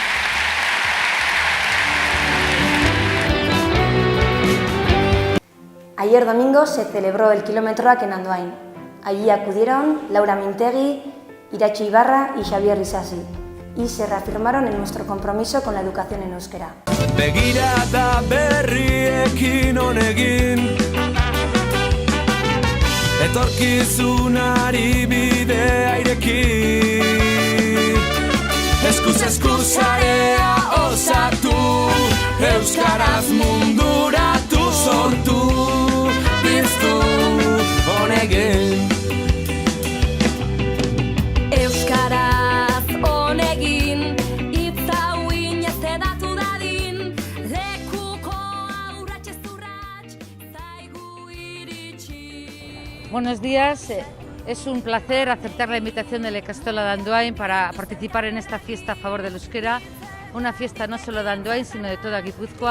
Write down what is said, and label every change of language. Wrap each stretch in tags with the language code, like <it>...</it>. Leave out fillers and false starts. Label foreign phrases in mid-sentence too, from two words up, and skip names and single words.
<es>Ayer domingo se celebró el Kilometroak en Andoain. Allí acudieron Laura Mintegi, Iratxo Ibarra y Xabier Isasi y se reafirmaron en nuestro compromiso con la educación en euskera.</es> <eu>Begirada berriekin honegin, etorkizunari bidea ireki, eskuz eskuzarea osatu, euskaraz munduratu sortu, piztu honegin.</eu> <es>Buenos días, es un placer aceptar la invitación de la Ikastola de Andoain para participar en esta fiesta a favor del euskera, una fiesta no solo de Andoain sino de toda Guipúzcoa.</es>